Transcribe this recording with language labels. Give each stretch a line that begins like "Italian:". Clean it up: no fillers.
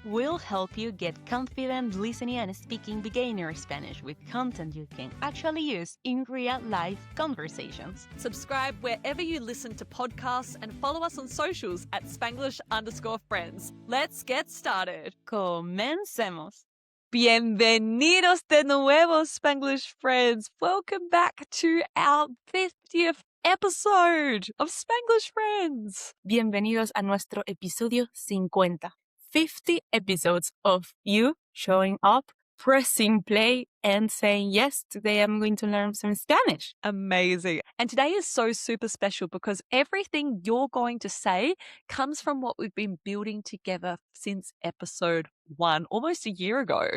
English: We'll help you get confident listening and speaking beginner Spanish with content you can actually use in real-life conversations. Subscribe wherever you listen to podcasts and follow us on socials at Spanglish_Friends. Let's get started.
Spanish: Comencemos. Bienvenidos de nuevo, Spanglish Friends.
English: Welcome back to our 50th episode of Spanglish Friends.
Spanish: Bienvenidos a nuestro episodio 50.
English: 50 episodes of you showing up, pressing play, and saying, yes, today I'm going to learn some Spanish. Amazing. And today is so super special because everything you're going to say comes from what we've been building together since episode 1, almost a year ago.